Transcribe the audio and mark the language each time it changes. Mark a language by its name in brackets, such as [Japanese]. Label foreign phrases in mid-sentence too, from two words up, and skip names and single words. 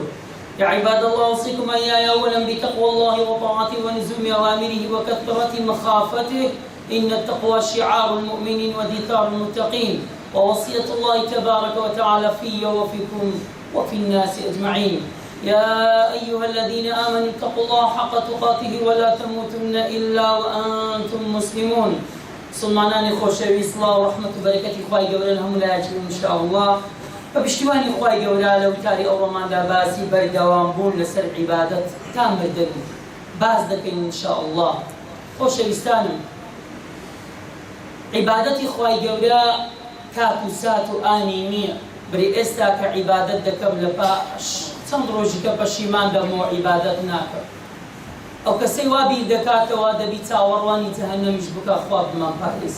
[Arabic] يا عباد الله، أوصيكم إياي أولا بتقوى الله وطاعته ولزوم أوامره وكثرة مخافته، إن التقوى شعار المؤمنين ودثار المتقين، ووصية الله تبارك وتعالى في وفيكم وفي الناس أجمعين. يا أيها الذين آمنوا اتقوا الله حق تقاته ولا تموتن إلا وأنتم مسلمون. [Central Kurdish] مسلمانان خوشويست [Arabic] الله ورحمة وبركة [Central Kurdish] خوای گەورە لە هەموو لایەکی [Arabic] إن شاء الله. [Central Kurdish] بەپشتیوانی خوای گەورە لە وتاری ئەو ڕۆماندا باسی بەردەوام بوون لەسەر عیبادەت تام بردەبین باز دەکەین [Arabic] إن شاء الله. [Central Kurdish] خۆشەویستانم، عیبادەتی خوای گەورە کات و سات و ئانی نییە. بری ئێستا کە عیبادەت دەکەم لە پاش چەند ڕۆژێکە پەشیمان دەبمەوە عیبادەت ناکەم. ئەو کەسەی وا بیر دەکاتەوە دەبی چاوەڕوانی جەهەنەمیش بکا خوا بمان پارێزی.